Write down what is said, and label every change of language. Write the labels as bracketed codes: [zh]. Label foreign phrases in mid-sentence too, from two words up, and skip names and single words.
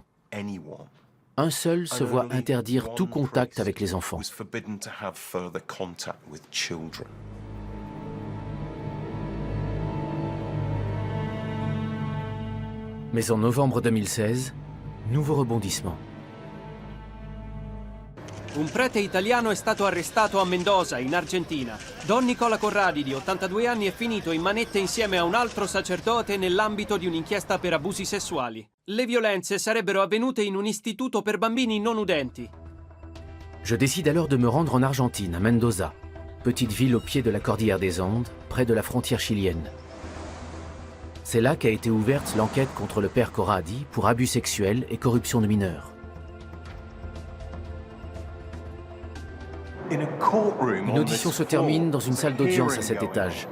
[fr] Un seul se voit interdire tout contact avec les enfants. Mais en novembre 2016, nouveau rebondissement. [it] Un prete italiano è stato arrestato a Mendoza, in Argentina. Don Nicola Corradi, di 82 anni, è finito in manette insieme a un altro sacerdote nell'ambito di un'inchiesta per abusi sessuali. Le violenze sarebbero avvenute in un istituto per bambini non udenti. [fr] Je décide alors de me rendre en Argentine, à Mendoza, petite ville au pied de la cordillère des Andes, près de la frontière chilienne. C'est là qu'a été ouverte l'enquête contre le père Corradi pour abus sexuels et corruption de mineurs. Une audition se termine dans une salle d'audience à cet étage.